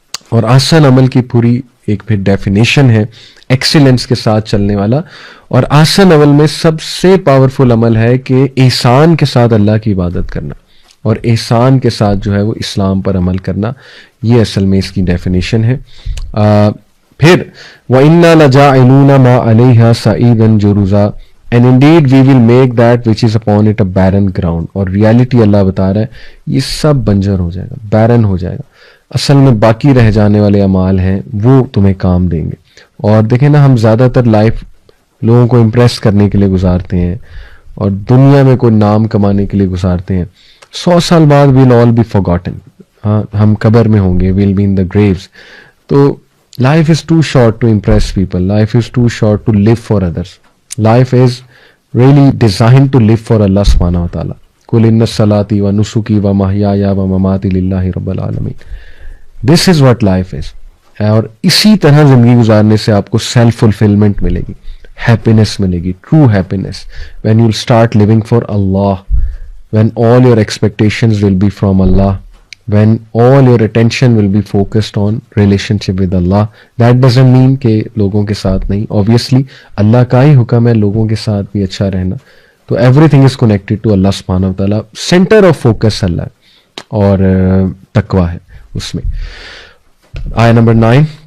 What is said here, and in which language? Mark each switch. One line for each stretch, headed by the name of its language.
Urdu: اور احسن عمل کی پوری ایک پھر ڈیفینیشن ہے ایکسیلنس کے ساتھ چلنے والا. اور احسن عمل میں سب سے پاورفل عمل ہے کہ احسان کے ساتھ اللہ کی عبادت کرنا، اور احسان کے ساتھ جو ہے وہ اسلام پر عمل کرنا. یہ اصل میں اس کی ڈیفینیشن ہے.
English: پھر
Arabic: وَإِنَّا لَجَاعِلُونَ مَا عَلَيْهَا صَعِيدًا جُرُزًا
English: and indeed we will make that which is upon it a barren ground.
Urdu: اور ریالٹی اللہ بتا رہا ہے یہ سب بنجر ہو جائے گا، بیرن ہو جائے گا. اصل میں باقی رہ جانے والے اعمال ہیں وہ تمہیں کام دیں گے. اور دیکھیں نا، ہم زیادہ تر لائف لوگوں کو امپریس کرنے کے لیے گزارتے ہیں اور دنیا میں کوئی نام کمانے کے لیے گزارتے ہیں.
English: 100
Urdu: سال بعد
English: we'll all be forgotten.
Urdu: ہاں، ہم قبر میں ہوں گے،
English: we'll be in the graves. تو life is too short to impress people. Life is too short to live for others. Life is really designed to live for Allah subhanahu wa ta'ala.
Arabic: قُلْ إِنَّ الصَّلَاةِ وَنُسُكِي وَمَحْيَايَ وَمَمَاتِي لِلَّهِ رَبِّ الْعَالَمِينَ.
English: This is what life is.
Urdu: اور اسی طرح زندگی گزارنے سے آپ کو سیلف فلفلمنٹ ملے گی، ہیپینس ملے گی، true happiness.
English: when you'll start living for Allah, when all your expectations will be from Allah, when all your attention will be focused on relationship with Allah. That doesn't mean
Urdu: کہ لوگوں کے ساتھ نہیں، obviously اللہ کا ہی حکم ہے لوگوں کے ساتھ بھی اچھا رہنا.
English: تو everything is connected to Allah subhanahu wa ta'ala. center of focus
Urdu: اللہ ہے، اور تقوی ہے اس میں. آیہ نمبر 9.